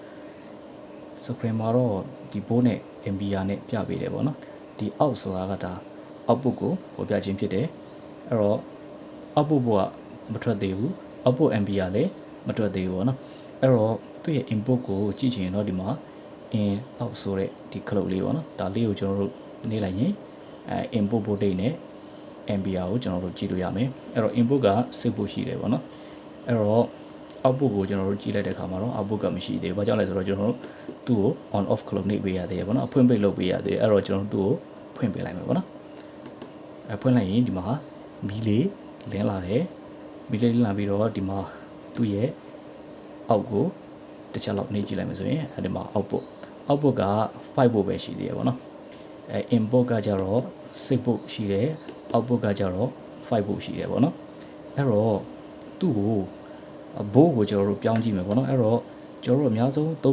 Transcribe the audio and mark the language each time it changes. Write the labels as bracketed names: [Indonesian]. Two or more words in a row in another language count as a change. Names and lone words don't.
[Burmese] screen မှာတော့ဒီ volt နဲ့ ampere နဲ့ပြပေးတယ်ပေါ့နော်ဒီ out ဆိုတာကဒါ output ကိုပေါ်ပြခြင်းဖြစ်တယ်အဲ့တော့ output ကမထွက်သေးဘူး output ampere လည်းမထွက်သေးဘူးပေါ့နော်အဲ့တော့သူ့ရဲ့ input ကိုကြည့်ချင်တော့ဒီမှာ [English] in out [Burmese] ဆိုတဲ့ဒီ clock လေးပေါ့နော်ဒါလေးကိုကျွန်တော်တို့နေလိုက်ရင် [English] input voltage [Burmese] နဲ့ ampere ကိုကျွန်တော်တို့ကြည့်လို့ရမယ်အဲ့တော့ input က10 volt ရှိတယ်ပေါ့နော်အဲ့တော့ output ကိုကျွန်တော်တို့ကြည့်လိုက်တဲ့အခါမှာတော့ output ကမရှိသေးဘူးဘာကြောင့်လဲဆိုတော့ကျွန်တော်တို့သူ့ကို [English] on off clock [Burmese] နေပေးရသေးတယ်ပေါ့နော်အဖွင့်ပိတ်လုပ်ပေးရသေးတယ်အဲ့တော့ကျွန်တော်တို့သူ့ကိုဖွင့်ပေးလိုက်မယ်ပေါ့နော်ဖွင့်လိုက်ရင်ဒီမှာမီးလေးလင်းလာတယ်မီးလေးလင်းလာပြီးတော့ဒီမှာသူ့ရဲ့အောက်ကိုတစ်ချက်လောက်နှိပ်ကြည့်လိုက် မယ်ဆိုရင်အဲဒီမှာ output က5 volt ပဲရှိသေးတယ်ပေါ့နော်input ကကြတော့6 volt ရှိတယ် output ကကြတော့5 volt ရှိတယ်ပေါ့နော်အဲ့တော့သူ့ကိုvolt ကိုကျွန်တော်တို့ပြောင်းကြည့်မယ်ပေါ့နော်အဲ့တော့ကျွန်တော်တို့အများဆုံးအသုံး